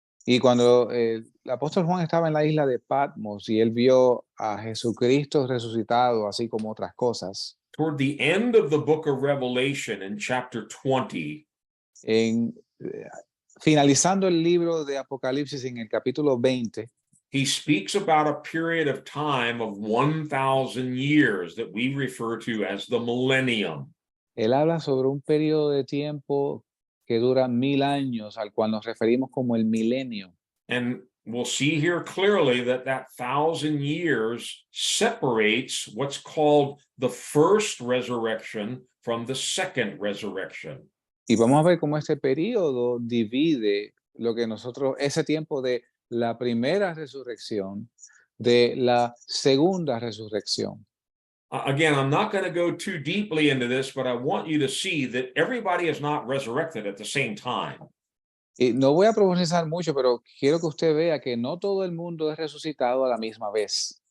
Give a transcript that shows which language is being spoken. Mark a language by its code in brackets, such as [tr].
[es] Y cuando el apóstol Juan estaba en la isla de Patmos y él vio a Jesucristo resucitado, así como otras cosas, [en] toward the end of the book of Revelation in chapter 20, [es] finalizando el libro de Apocalipsis en el capítulo 20, [en] he speaks about a period of time of 1,000 years that we refer to as the millennium. [es] él habla sobre un periodo de tiempo que dura 1000 años, al cual nos referimos como el milenio. [en] And we'll see here clearly that 1,000 years separates what's called the first resurrection from the second resurrection. [es] Y vamos a ver cómo este periodo divide lo que nosotros, ese tiempo de la primera resurrección, de la segunda resurrección. [en] Again, I'm not going to go too deeply into this, but I want you to see that everybody is not resurrected at the same time. [es] Y no voy a profundizar mucho, pero quiero que usted vea que no todo el mundo es resucitado a la misma vez.